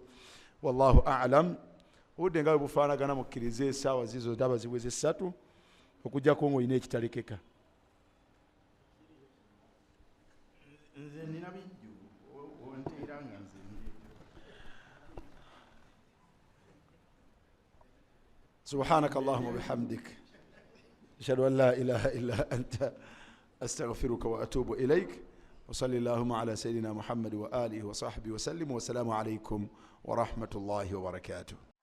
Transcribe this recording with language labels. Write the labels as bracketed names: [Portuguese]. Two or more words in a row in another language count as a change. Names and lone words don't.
[Arabic] والله أعلم. [Ganda] Obudde nga bwe bufaanagana mukkirize essaawa zizo ndaba ziweze 3 okujjako ng'olina ekitalekeka. Nze nina bijju onteera nga nze [Arabic] سبحانك اللهم وبحمدك أشهد أن لا إله إلا أنت أستغفرك وأتوب إليك وصلى الله على سيدنا محمد وعلى آله وصحبه وسلم والسلام عليكم ورحمة الله وبركاته.